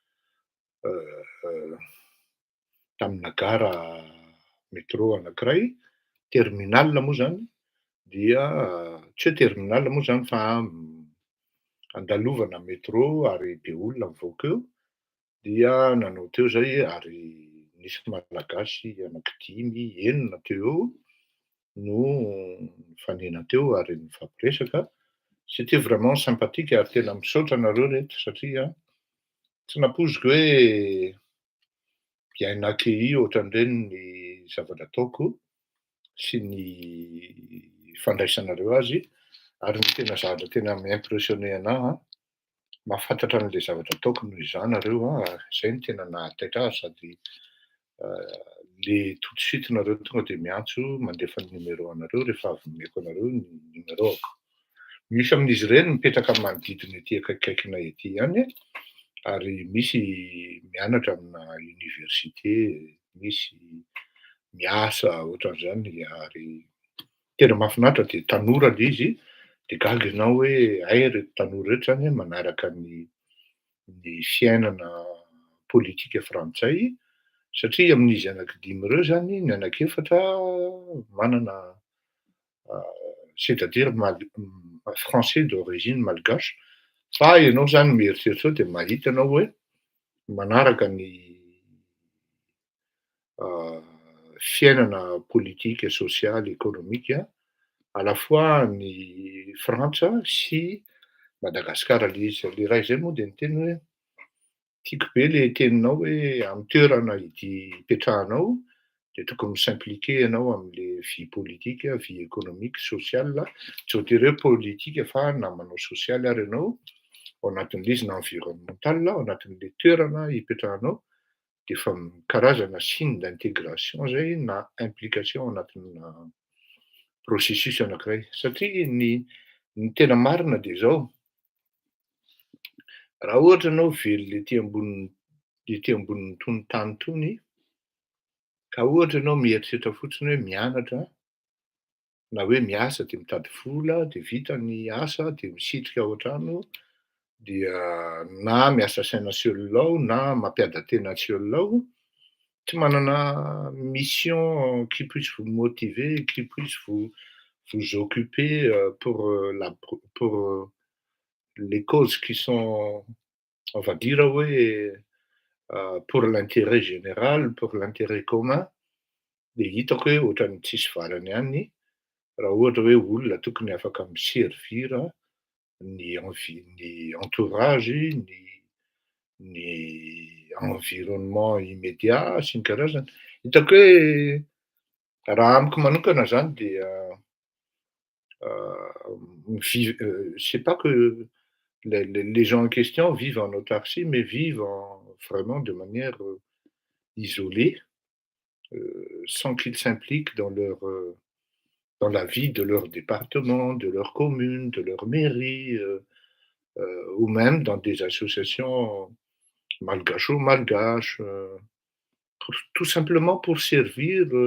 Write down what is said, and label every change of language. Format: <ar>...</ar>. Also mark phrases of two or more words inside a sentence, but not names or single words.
<mg>tamina gara métro anankiray, terminal moa zany, dia tsy hoe terminal moa zany fa andalovana métro ary be olona mivoaka eo, dia nanao teo zay ary nisy malagasy anankidimy, enina teo eo no nifanena teo ary nifampiresaka.</mg> <fr>C'était vraiment sympathique</fr> <mg>ary tena misaotra nareo reto satria tsy napoiziko hoe</mg> <fr>bien accueilli</fr> <mg>ohatran'ireny ny zavatra ataoko sy ny fandraisanareo azy, ary ny tena zavatra tena mi-impressionné anahy mahafantatra an'le zavatra ataoko noho izany nareo zay no tena nahataitra ahy sady le</mg> <fr>tout de suite</fr> <mg>nareo tonga de miantso mandefa ny numéro anareo rehefa avy nomeko anareo ny numéroako. Misy amin'izy ireny mipetraka amin'ny manodidina ety akaikaikina ety ihany ary misy mianatra amina université, misy miasa ohatran'izany ary tena mahafinaritra de tanora le izy de gaga ianao hoe reto tanora reto zany manaraka ny fiainana politika frantsay satria amin'izy anankidimy ireo zany ny anankiefatra manana</mg> <fr>c'est-à-dire français d'origine malgache,</fr> <mg>fa ianao zany mieritreritra eo de mahita anao hoe manaraka ny fiainana politika, sosialy,</mg> <fr>économique à la fois</fr> <mg>ny Frantsa sy Madagasikara. Le raha izay moa de miteny hoe tiako be le teninao hoe amin'ny toerana ipetrahanao de tokony s'impliquer ianao am'le</mg> <fr>vie politique, vie économique, sociale,</fr> <mg>tsy voatery hoe politika fa na manao sosialy ary ianao ao anatin'le izy na environnemental ao anatin'le toerana ipetrahanao de efa karazana</mg> <fr>signe d'intégration</fr> <mg>zay na implication anatina processus anankiray satria ny tena marina de zao, raha ohatra anao very le ety ambonin'ny tony tany tony ka ohatra ianao mieritreritra fotsiny hoe mianatra na hoe miasa de mitady vola de vita ny asa de misitrika ao an-trano dia na miasa saina sy olona ao na mampiada tena tsy olona ao, tsy manana</mg> <fr>mission qui puisse vous motiver, qui puisse vous occuper pour les causes qui sont, on va dire pour l'intérêt général, pour l'intérêt commun,</fr> <mg>de hitako hoe ohatran'ny tsisy valany ihany raha ohatra hoe olona tokony afaka miservir ny entourage, ny</mg> <fr>environnement immédiat</fr> <mg>sy ny karazany. Hitako hoe raha amiko manokana zany dia</mg> <fr>c'est pas que les gens en question vivent en autarcie, mais vivent vraiment de manière isolée, sans qu'ils s'impliquent dans la vie de leur département, de leur commune, de leur mairie, ou même dans des associations malgaches, tout simplement pour servir,</fr>